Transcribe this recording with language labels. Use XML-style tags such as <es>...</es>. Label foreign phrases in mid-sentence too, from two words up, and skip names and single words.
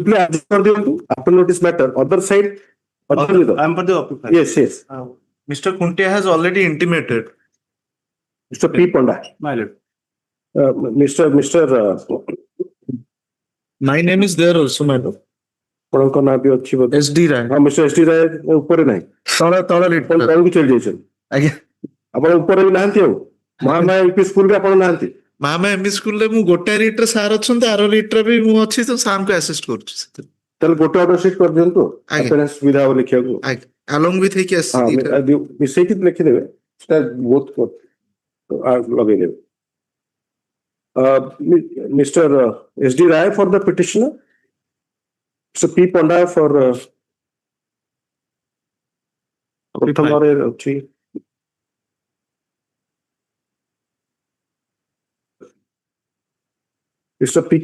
<en>Simply after notice matter, other side. I am for the occupier. Yes, yes. Mr. Khunti has already intimated. Mr. P. Panda. My lord. Mr. My name is there also, my lord.</en> <or>ଆପଣଙ୍କ ନାଁ ବି ଅଛି ବୋଧେ SD Rai. ହଁ ମିଷ୍ଟର SD ରାୟ ଉପରେ ନାହିଁ ଆପଣ ତଳକୁ ଚଳି ଯାଇଛନ୍ତି ଆଜ୍ଞା ଆପଣ ଉପରେ ବି ନାହାନ୍ତି ଆଉ ମହାମାୟା ୟୁପି ସ୍କୁଲରେ ଆପଣ ନାହାନ୍ତି ମହାମାୟା ଏମବି ସ୍କୁଲରେ ମୁଁ ଗୋଟାଏ ରିଟ୍ରେ ସାର୍ ଅଛନ୍ତି ଆର ରିଟ୍ରେ ବି ମୁଁ ଅଛି ତ ସାର୍ଙ୍କୁ ଆସିଷ୍ଟ କରୁଛି ସେଥିରେ ତାହେଲେ ଗୋଟେ</or> <en>order sheet</en> <or>କରିଦିଅନ୍ତୁ ଆଟେଣ୍ଡାନ୍ସ ସୁବିଧା ହବ ଲେଖିବାକୁ</or> <en>along with</en> <or>ହେଇକି ଆସିଛି ମିଶେଇକି ଲେଖିଦେବେ ସେଟା ବହୁତ ଲଗେଇଦେବେ Mr.</or> <en>SD Rai for the petitioner. Mr. P. Panda for Mr. P. K.</en>